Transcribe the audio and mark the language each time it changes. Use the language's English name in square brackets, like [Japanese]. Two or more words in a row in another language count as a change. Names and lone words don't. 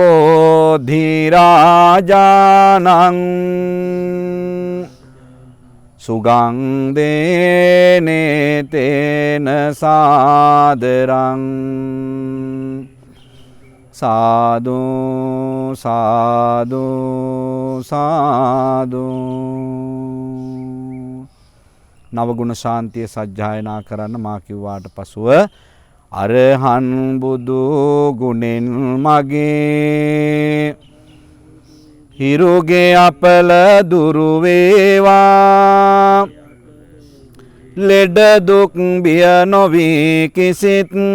[Pali] බෝධිරාජානං සුගන්ධේනේ තේන සාදරං සාදු සාදු සාදු. [Sinhala] නවගුණ ශාන්තිය සජ්ජායනා කරන්න මා කිව්වාට පසුව අරහන් බුදු ගුණෙන් මගේ හිරුගේ අපල දුරු වේවා ලෙඩ දුක් බිය නොවී කිසිත්